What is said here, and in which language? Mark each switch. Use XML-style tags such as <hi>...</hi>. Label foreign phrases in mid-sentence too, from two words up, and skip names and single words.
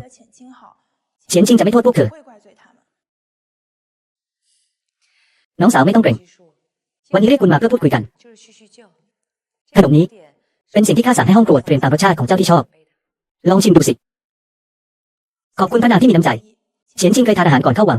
<zh>觉得浅清好，</zh> <th>เฉียนชิงจะไม่โทษพวกเธอ</th> <zh>不会怪罪他们。</zh> <th>น้องสาวไม่ต้องเกรง วันนี้เรียกคุณมาเพื่อพูดคุยกัน ขนมนี้ เป็นสิ่งที่ข้าสั่งให้ห้องครัวเตรียมตามรสชาติของเจ้าที่ชอบ ลองชิมดูสิ ขอบคุณพระนางที่มีน้ำใจ เฉียนชิงเคยทานอาหารก่อนเข้าวัง</th>